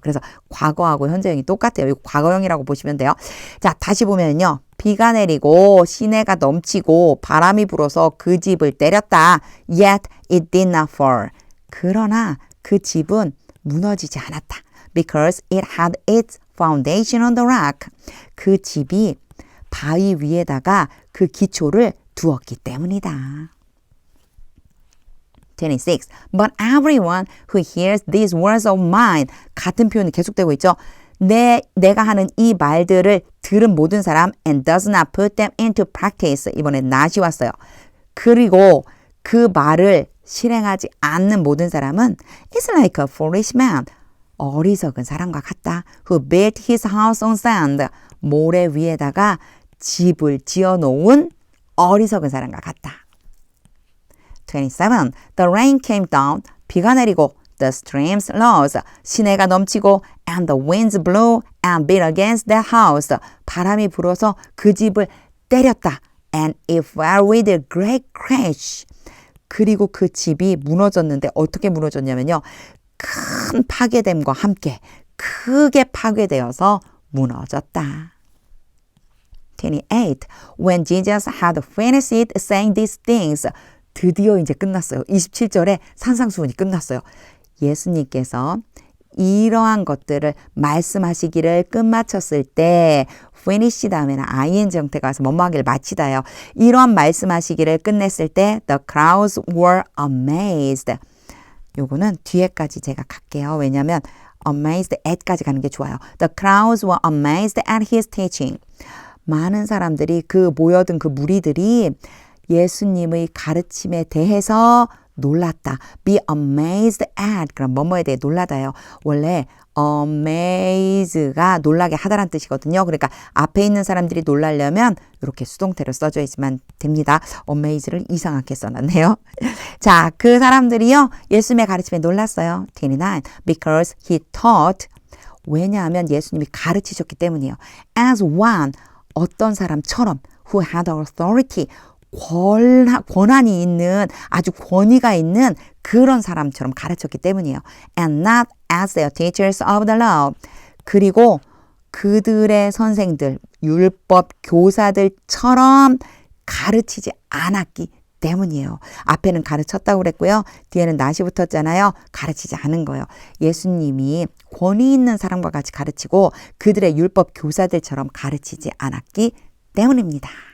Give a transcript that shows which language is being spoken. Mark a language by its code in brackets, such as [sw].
[ko] 그래서 과거하고 현재형이 똑같아요. 이거 과거형이라고 보시면 돼요. 자, 다시 보면요. 비가 내리고 시내가 넘치고 바람이 불어서 그 집을 때렸다. [en] Yet it did not fall. [ko] 그러나 그 집은 무너지지 않았다. [en] Because it had its foundation on the rock. [ko] 그 집이 바위 위에다가 그 기초를 두었기 때문이다. [en] 26. But everyone who hears these words of mine. [ko] 같은 표현이 계속되고 있죠. 내가 하는 이 말들을 들은 모든 사람 [en] and does not put them into practice. [ko] 이번엔 not이 왔어요. 그리고 그 말을 실행하지 않는 모든 사람은 [en] is like a foolish man. [ko] 어리석은 사람과 같다. [en] Who built his house on sand. [ko] 모래 위에다가 집을 지어놓은 어리석은 사람과 같다. [en] 27. The rain came down. [ko] 비가 내리고 [en] the streams rose. [ko] 시내가 넘치고 [en] and the winds blew and beat against that house. [ko] 바람이 불어서 그 집을 때렸다. [en] And it fell with a great crash. [ko] 그리고 그 집이 무너졌는데 어떻게 무너졌냐면요. 큰 파괴됨과 함께 크게 파괴되어서 무너졌다. 28. [en] When Jesus had finished saying these things. [ko] 드디어 이제 끝났어요. 27절에 산상수훈이 끝났어요. 예수님께서 이러한 것들을 말씀하시기를 끝마쳤을 때 finish 다음에는 ing 형태가 와서 뭐뭐하기를 마치다요. 이러한 말씀하시기를 끝냈을 때 [en] the crowds were amazed. [ko] 요거는 뒤에까지 제가 갈게요. 왜냐하면 amazed at까지 가는 게 좋아요. [en] The crowds were amazed at his teaching. [ko] 많은 사람들이 모여든 그 무리들이 예수님의 가르침에 대해서 놀랐다. [en] Be amazed at. [ko] 그럼 뭐뭐에 대해 놀라다요. 원래 amaze가 놀라게 하다란 뜻이거든요. 그러니까 앞에 있는 사람들이 놀라려면 이렇게 수동태로 써져 있으면 됩니다. amaze를 이상하게 써놨네요. 자, 그 사람들이요. 예수님의 가르침에 놀랐어요. [en] 29. Because he taught. [ko] 왜냐하면 예수님이 가르치셨기 때문이에요. [en] As one. [ko] 어떤 사람처럼 [en] who had authority. [ko] 권한이 있는 아주 권위가 있는 그런 사람처럼 가르쳤기 때문이에요. [en] And not as their teachers of the law. [ko] 그리고 그들의 선생들, 율법 교사들처럼 가르치지 않았기 때문이에요. 앞에는 가르쳤다고 그랬고요. 뒤에는 낫이 붙었잖아요. 가르치지 않은 거예요. 예수님이 권위 있는 사람과 같이 가르치고 그들의 율법 교사들처럼 가르치지 않았기 때문입니다.